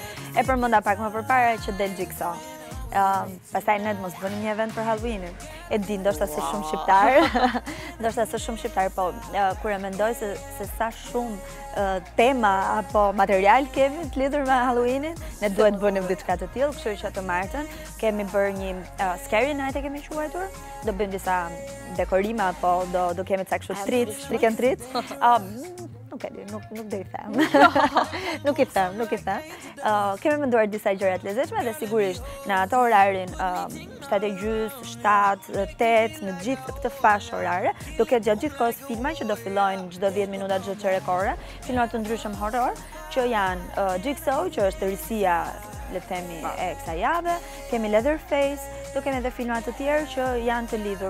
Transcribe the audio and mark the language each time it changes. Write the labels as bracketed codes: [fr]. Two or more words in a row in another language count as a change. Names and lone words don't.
[sq] E përmenda pak më përpara që del Xhaja. Pastaj ne do mos bënim një event për Halloweenin. E di, ndoshta se shumë shqiptar, po kur e mendoj se sa shumë tema apo material kemi të lidhur me Halloweenin, ne duhet bënim diçka të tillë, kështu që të martën kemi bërë një [en] scary night [sq] e kemi quajtur. Do bëjmë disa dekorime apo do kemi ca kështu [en] trick and treat. [sq] Nuk do i them. Nuk i them. Kemi menduar disa gjëra të lezetshme dhe sigurisht në ato orarin 7:30, 7, 8, në gjithë këtë fash orare, do ketë gjatë gjithë kohës filma që do fillojnë çdo 10 minuta çdo çerek ore, filma të ndryshëm horror, që janë Jigsaw, që është rësia, le të themi, e kësaj jave, kemi Leatherface, do kemi edhe filma të tjerë që janë të lidhur.